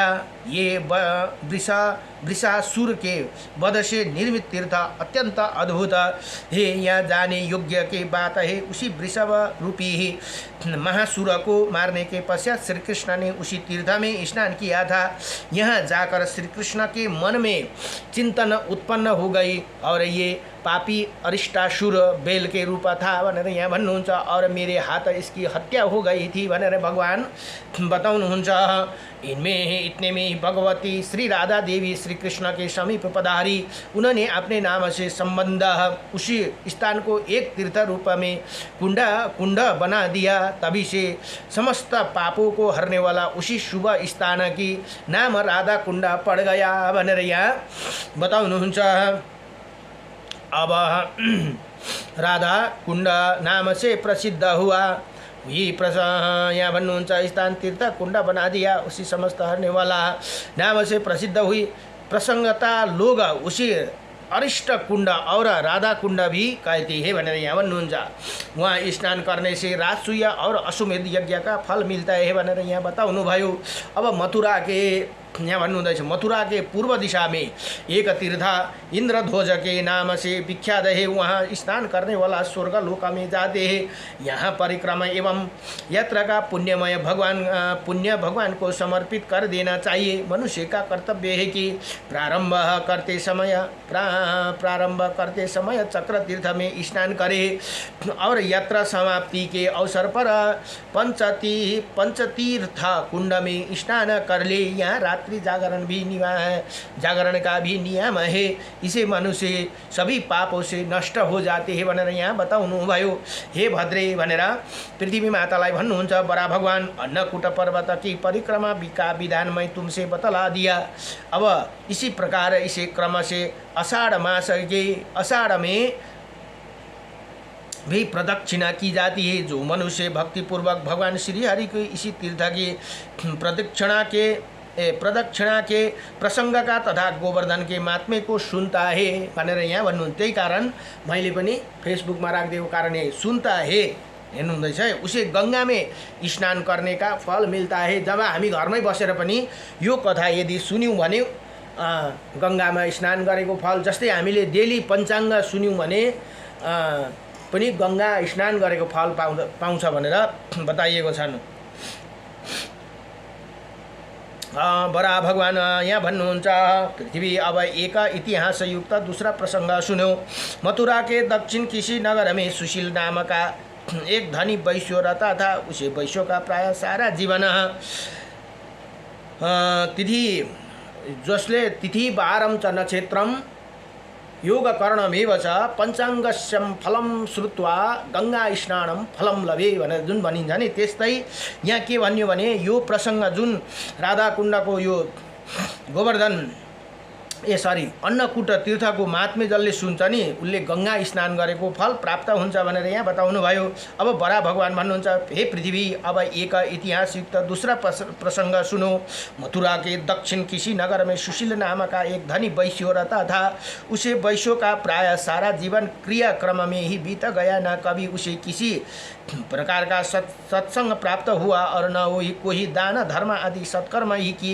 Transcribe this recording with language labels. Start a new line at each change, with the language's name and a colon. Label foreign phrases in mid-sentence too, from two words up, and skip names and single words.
Hindi: ये वृषासुर के वध से निर्मित तीर्थ अत्यंत अद्भुत है, यहाँ जाने योग्य की बात है। उसी वृषभ रूपी ही महासुर को मारने के पश्चात श्री कृष्ण ने उसी तीर्थ में स्नान किया था। यहाँ जाकर श्री कृष्ण के मन में चिंतन उत्पन्न हो गई और ये पापी अरिष्टासुर बेल के रूप था
Nepali: भनेर यहाँ भन्नुहुन्छ।
Hindi: और मेरे हाथ इसकी हत्या हो गई थी
Nepali: भनेर भगवान बताउनुहुन्छ।
Hindi: इतने में भगवती श्री राधा देवी श्री कृष्ण के समीप पधारी। उन्होंने अपने नाम से संबंध उसी स्थान को एक तीर्थ रूप में कुंड बना दिया। तभी से समस्त पापों को हरने वाला उसी शुभ स्थान की नाम राधा कुंड पड़ गया
Nepali: भनेर यहाँ बताउनुहुन्छ।
Hindi: अब राधा कुंड नाम से प्रसिद्ध हुआ।
Nepali: यहाँ भन्नुहुन्छ
Hindi: स्थान तीर्थ कुंड बना दिया, उसी समस्त हरने वाला नाम से प्रसिद्ध हुई। प्रसंगता लोग उसी अरिष्ट कुंड और राधा कुंड भी कहते हैं
Nepali: भनेर यहाँ भन्नुहुन्छ।
Hindi: वहाँ स्नान करने से राजसूय और अश्वमेध यज्ञ का फल मिलता है
Nepali: भनेर यहाँ बताउनु भयो।
Hindi: अब मथुरा के
Nepali: यहाँ भन्नुहुँदैछ,
Hindi: मथुरा के पूर्व दिशा में एक तीर्थ इंद्रध्वज के नाम से विख्यात है। वहाँ स्नान करने वाला स्वर्ग लोक में जाते हैं। यहाँ परिक्रमा एवं यात्रा का पुण्य भगवान को समर्पित कर देना चाहिए। मनुष्य का कर्तव्य है कि प्रारंभ करते समय चक्र तीर्थ में स्नान करे और यात्रा समाप्ति के अवसर पर पंचतीर्थ कुंड में स्नान कर ले। यहाँ रात्रि जागरण का भी नियम है। इसे मनुष्य सभी पापों से नष्ट हो जाते हैं
Nepali: भनेर यहाँ बताउनु भयो। हे भद्रे भनेर पृथ्वी मातालाई भन्नुहुन्छ।
Hindi: बड़ा भगवान अन्नकूट पर्वत की परिक्रमा का विधान मैं तुमसे बतला दिया। अब इसी प्रकार इसे क्रम से आषाढ़ में भी प्रदक्षिणा की जाती है। जो मनुष्य भक्तिपूर्वक भगवान श्री हरि को इसी तीर्थ की प्रदक्षिणा के प्रसंग का तथा गोवर्धन के महात्म्य को सुनता है
Nepali: भनेर यहाँ भन्नुहुन्छ। त्यही कारण मैले पनि फेसबुकमा राखिदिएको कारण
Hindi: सुनता है
Nepali: हेर्नुहुँदैछ है,
Hindi: उसे गंगा में स्नान करने का फल मिलता है।
Nepali: जब हामी घरमै बसेर पनि यो कथा यदि सुन्यौँ भने गंगामा स्नान गरेको फल, जस्तै हामीले डेली पञ्चाङ्ग सुन्यौँ भने पनि गंगा स्नान गरेको फल पाउँछ भनेर बताइएको छन्। बड़ा भगवान यहाँ भन्नुहुन्छ।
Hindi: पृथ्वी अब एक इतिहास युक्त दूसरा प्रसंग सुन्यो। मथुरा के दक्षिण किसी नगर में सुशील नाम का एक धनी वैश्य रहता था। उसे वैश्य का प्राय सारा जीवन
Sanskrit: तिथि वारम च नक्षत्रम योग करणमेव च पंचाङ्गस्यम फलम श्रुत्वा गंगा स्नानम फलम लभे
Nepali: भनेर जुन भनिन्छ नि, त्यस्तै यहाँ के भन्यो भने यो प्रसंग जुन राधा कुण्डको यो गोवर्धन अन्नकूट तीर्थको महात्म्य जसले सुन्छ नि उसले गंगा स्नान गरेको फल प्राप्त हुन्छ भनेर यहाँ बताउनु भयो।
Hindi: अब बड़ा भगवान भन्नुहुन्छ, हे पृथ्वी अब एक इतिहास युक्त दूसरा प्रसंग सुनो। मथुरा के दक्षिण किसी नगर में सुशील नाम का एक धनी वैश्य रहता था। उसे वैश्य का प्राय सारा जीवन क्रियाक्रम में ही बीत गया। न कभी उसे किसी प्रकार का सत्संग प्राप्त हुआ और न वही कोई दान धर्म आदि सत्कर्म ही किए।